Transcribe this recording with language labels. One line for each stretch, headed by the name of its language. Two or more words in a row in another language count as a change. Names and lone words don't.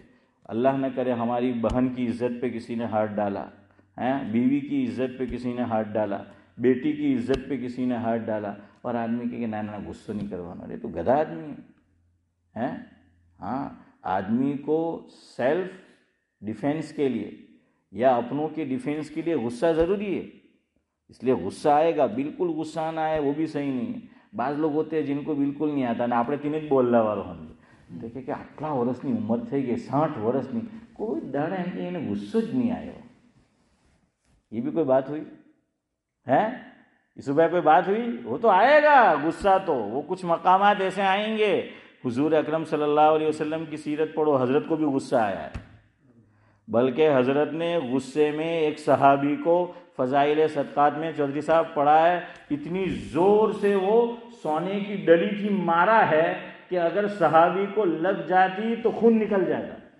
Urdu: اللہ نہ کرے ہماری بہن کی عزت پہ کسی نے ہاتھ ڈالا، بیوی کی عزت پہ کسی نے ہاتھ ڈالا، بیٹی کی عزت پہ کسی نے ہاتھ ڈالا، اور آدمی کہ نا نا غصہ نہیں کروانا، ارے تو گدھا آدمی ہے. ہاں، آدمی کو
English: self defense
Urdu: کے لیے یا اپنوں کے ڈیفینس کے لیے غصہ ضروری ہے. اس لیے غصہ آئے گا، بالکل غصہ نہ آئے وہ بھی صحیح نہیں ہے. بعض لوگ ہوتے ہیں جن کو بالکل نہیں آتا،
Gujarati: ને આપણે તેને જ બોલવા વાળો સમજે. તો કે આટલા વર્ષની ઉંમર થઈ ગઈ 60 વર્ષની, કોઈ દાડા એમ કે એને ગુસ્સો જ નહીં આવ્યો.
Urdu: یہ بھی کوئی بات ہوئی ہے؟ اس بھائی کوئی بات ہوئی؟ وہ تو آئے گا غصہ، تو وہ کچھ مقامات ایسے آئیں گے. حضور اکرم صلی اللہ علیہ وسلم کی سیرت پڑھو، حضرت کو بھی غصہ آیا ہے. بلکہ حضرت نے غصے میں ایک صحابی کو فضائل صدقات میں چودھری صاحب پڑھا ہے، اتنی زور سے وہ سونے کی ڈلی تھی مارا ہے کہ اگر صحابی کو لگ جاتی تو خون نکل جاتا.